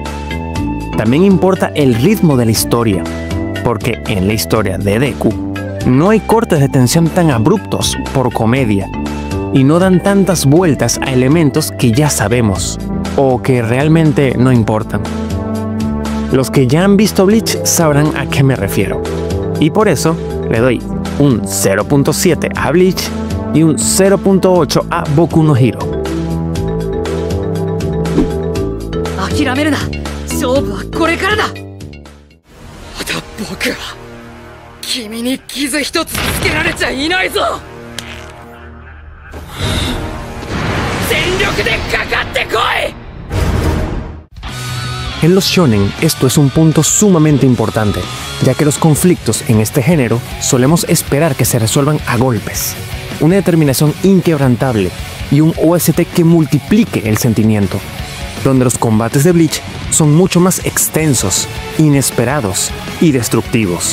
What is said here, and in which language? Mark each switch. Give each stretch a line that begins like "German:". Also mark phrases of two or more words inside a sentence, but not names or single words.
Spanish: También importa el ritmo de la historia, porque en la historia de Deku no hay cortes de tensión tan abruptos por comedia y no dan tantas vueltas a elementos que ya sabemos o que realmente no importan. Los que ya han visto Bleach sabrán a qué me refiero, y por eso le doy un 0.7 a Bleach y un 0.8 a Boku no Hero.
Japanese: 諦めるな。勝負はこれからだ。また僕は君に傷一つつけられちゃいないぞ。全力でかかってこい。
Spanish: En los shonen esto es un punto sumamente importante, ya que los conflictos en este género solemos esperar que se resuelvan a golpes, una determinación inquebrantable y un OST que multiplique el sentimiento, donde los combates de Bleach son mucho más extensos, inesperados y destructivos.